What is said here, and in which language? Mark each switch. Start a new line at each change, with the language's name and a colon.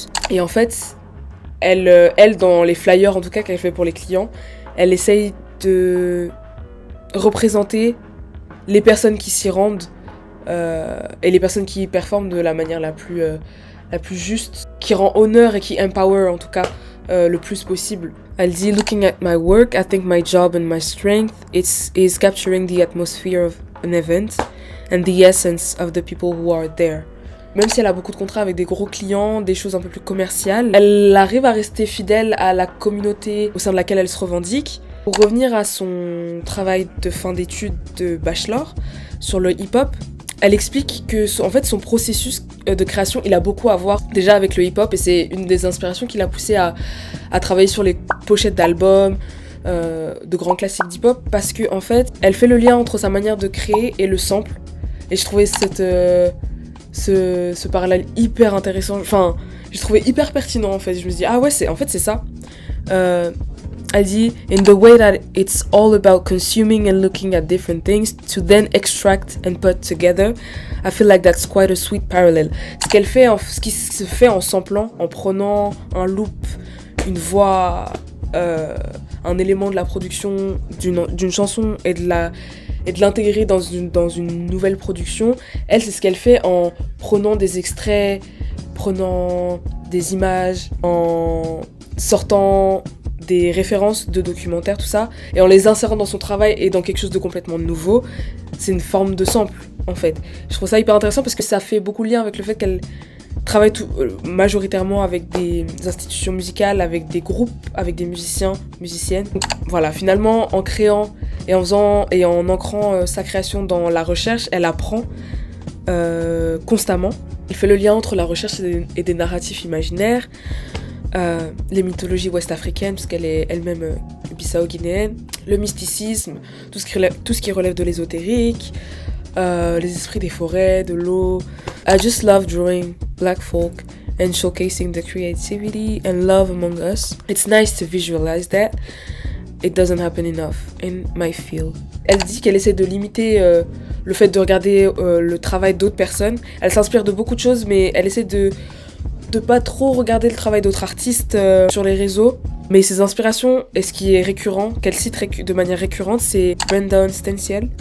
French: Et en fait, elle, dans les flyers en tout cas qu'elle fait pour les clients, elle essaye de représenter les personnes qui s'y rendent et les personnes qui performent de la manière la plus juste, qui rend honneur et qui empower en tout cas le plus possible. Elle dit
English: looking at my work, I think my job and my strength is capturing the atmosphere of an event and the essence of the people who are there.
French: Même si elle a beaucoup de contrats avec des gros clients, des choses un peu plus commerciales, elle arrive à rester fidèle à la communauté au sein de laquelle elle se revendique. Pour revenir à son travail de fin d'études de bachelor sur le hip-hop, elle explique que en fait, son processus de création, il a beaucoup à voir déjà avec le hip-hop et c'est une des inspirations qui l'a poussée à travailler sur les pochettes d'albums, de grands classiques d'hip-hop, parce que en fait, elle fait le lien entre sa manière de créer et le sample. Et je trouvais ce parallèle hyper intéressant, enfin, j'ai trouvé hyper pertinent en fait. Je me dis, ah ouais, c'est ça. Elle dit,
English: in the way that it's all about consuming and looking at different things to then extract and put together, I feel like that's quite a sweet parallel.
French: Ce qui se fait en samplant, en prenant un loop, une voix, un élément de la production d'une chanson et de l'intégrer dans une nouvelle production. Elle, c'est ce qu'elle fait en prenant des extraits, prenant des images, en sortant des références de documentaires, tout ça, et en les insérant dans son travail et dans quelque chose de complètement nouveau. C'est une forme de sample, en fait. Je trouve ça hyper intéressant parce que ça fait beaucoup lien avec le fait qu'elle travaille majoritairement avec des institutions musicales, avec des groupes, avec des musiciens, musiciennes. Donc, voilà, finalement, en créant et en ancrant sa création dans la recherche, elle apprend constamment. Elle fait le lien entre la recherche et des narratifs imaginaires, les mythologies ouest-africaines, parce qu'elle est elle-même bissau-guinéenne, le mysticisme, tout ce qui relève de l'ésotérique, les esprits des forêts, de l'eau.
English: I just love drawing black folk and showcasing the creativity and love among us. It's nice to visualize that. It doesn't happen enough in my field.
French: Elle dit qu'elle essaie de limiter le fait de regarder le travail d'autres personnes. Elle s'inspire de beaucoup de choses, mais elle essaie de pas trop regarder le travail d'autres artistes sur les réseaux. Mais ses inspirations, et ce qui est récurrent, qu'elle cite de manière récurrente, c'est Brandon Stenciel.